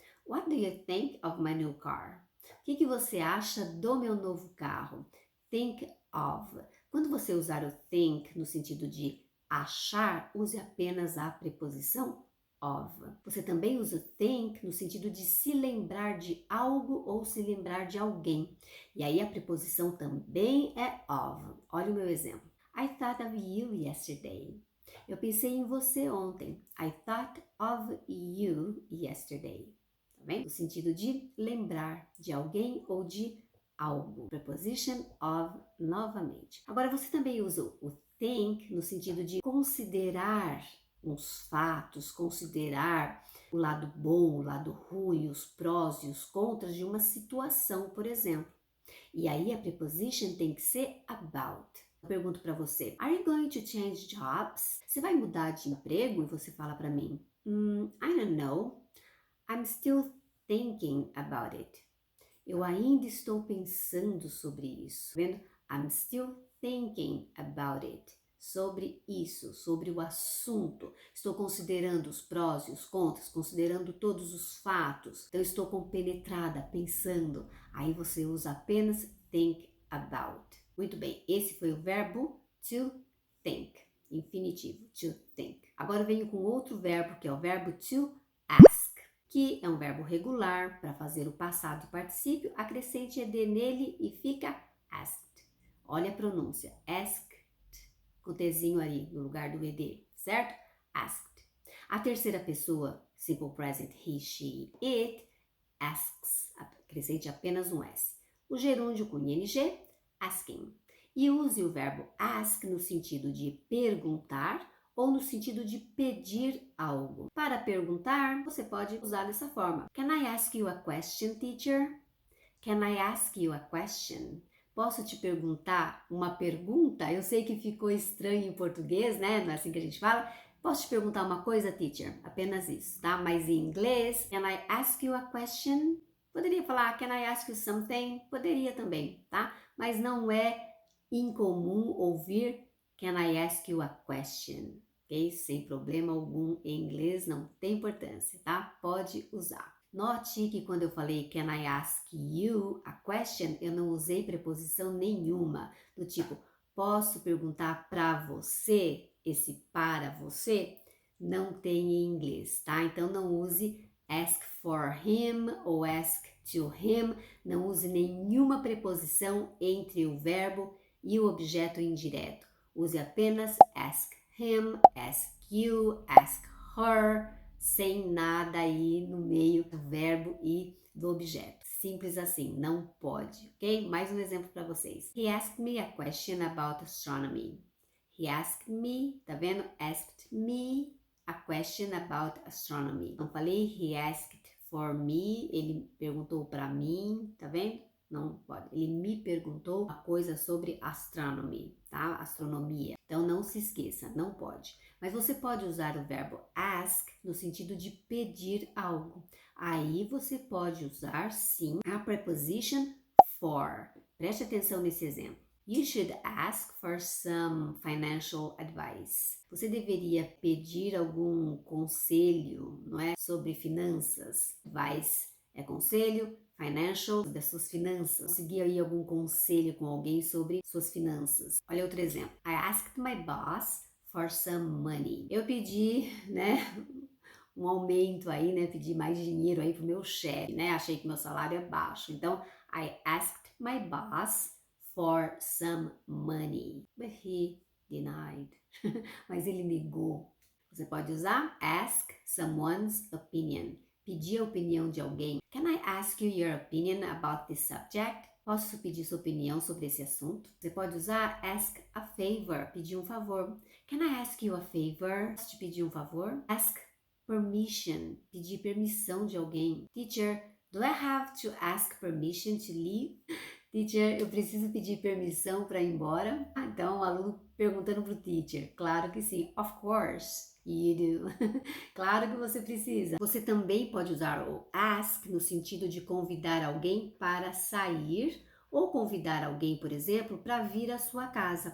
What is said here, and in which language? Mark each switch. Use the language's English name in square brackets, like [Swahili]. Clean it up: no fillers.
[English] What do you think of my new car? [Portuguese] O que você acha do meu novo carro? [English] Think of. [Portuguese] Quando você usar o think no sentido de achar, use apenas a preposição of. Você também usa think no sentido de se lembrar de algo ou se lembrar de alguém. E aí a preposição também é of. Olha o meu exemplo. [English] I thought of you yesterday. [Portuguese] Eu pensei em você ontem. [English] I thought of you yesterday. [Portuguese] Tá bem? No sentido de lembrar de alguém ou de algo. Preposition of novamente. Agora você também usa o think no sentido de considerar os fatos, considerar o lado bom, o lado ruim, os prós e os contras de uma situação, por exemplo. E aí a preposition tem que ser about. Eu pergunto para você, [English] are you going to change jobs? [Portuguese] Você vai mudar de emprego? E você fala para mim, [English] I don't know. I'm still thinking about it. [Portuguese] Eu ainda estou pensando sobre isso. Tá vendo? [English] I'm still thinking about it. [Portuguese] Sobre isso, sobre o assunto. Estou considerando os prós e os contras, considerando todos os fatos. Então, estou compenetrada, pensando. Aí você usa apenas think about. Muito bem, esse foi o verbo to think. Infinitivo, to think. Agora eu venho com outro verbo, que é o verbo to ask. que é um verbo regular para fazer o passado e particípio, acrescente ed nele e fica asked. Olha a pronúncia, asked, com o tzinho ali no lugar do ed, certo? Asked. A terceira pessoa, simple present, he, she, it, asks, acrescente apenas um S. O gerúndio com ing, asking. E use o verbo ask no sentido de perguntar ou no sentido de pedir algo. Para perguntar, você pode usar dessa forma. [English] Can I ask you a question, teacher? Can I ask you a question? [Portuguese] Posso te perguntar uma pergunta? Eu sei que ficou estranho em português, né? Não é assim que a gente fala. Posso te perguntar uma coisa, teacher? Apenas isso, tá? Mas em inglês, [English] can I ask you a question? [Portuguese] Poderia falar, [English] can I ask you something? [Portuguese] Poderia também, tá? Mas não é incomum ouvir, [English] can I ask you a question? [Portuguese] Ok? Sem problema algum em inglês, não tem importância, tá? Pode usar. Note que quando eu falei [English] can I ask you a question, [Portuguese] eu não usei preposição nenhuma, do tipo, posso perguntar para você? Esse para você não tem em inglês, tá? Então não use [English] ask for him [Portuguese] ou [English] ask to him, [Portuguese] não use nenhuma preposição entre o verbo e o objeto indireto. Use apenas ask him, ask you, ask her, sem nada aí no meio do verbo e do objeto. Simples assim, não pode, ok? Mais um exemplo para vocês. [English] He asked me a question about astronomy. He asked me, [Portuguese] tá vendo? [English] Asked me a question about astronomy. [Portuguese] Não falei he asked for me, ele perguntou para mim, tá vendo? Não pode. Ele me perguntou uma coisa sobre astronomy, tá? Astronomia. Então não se esqueça, não pode. Mas você pode usar o verbo ask no sentido de pedir algo. Aí você pode usar sim a preposition for. Preste atenção nesse exemplo. [English] You should ask for some financial advice. [Portuguese] Você deveria pedir algum conselho, não é? Sobre finanças. Advice é conselho, financial, das suas finanças. Conseguir aí algum conselho com alguém sobre suas finanças. Olha outro exemplo. [English] I asked my boss for some money. [Portuguese] Eu pedi, né, um aumento aí, né, pedi mais dinheiro aí pro meu chefe, né? Achei que meu salário é baixo. [English] Então, I asked my boss for some money, but he denied. [Portuguese] Mas ele negou. Você pode usar [English] ask someone's opinion. [Portuguese] Pedir a opinião de alguém. [English] Can I ask you your opinion about this subject? [Portuguese] Posso pedir sua opinião sobre esse assunto? Você pode usar ask a favor, pedir um favor. [English] Can I ask you a favor? [Portuguese] Posso te pedir um favor? Ask permission, pedir permissão de alguém. [English] Teacher, do I have to ask permission to leave? [Portuguese] Teacher, eu preciso pedir permissão para ir embora? Então, o aluno perguntando para o teacher. Claro que sim. [English] Of course you do. [Portuguese] Claro que você precisa. Você também pode usar o ask no sentido de convidar alguém para sair ou convidar alguém, por exemplo, para vir à sua casa.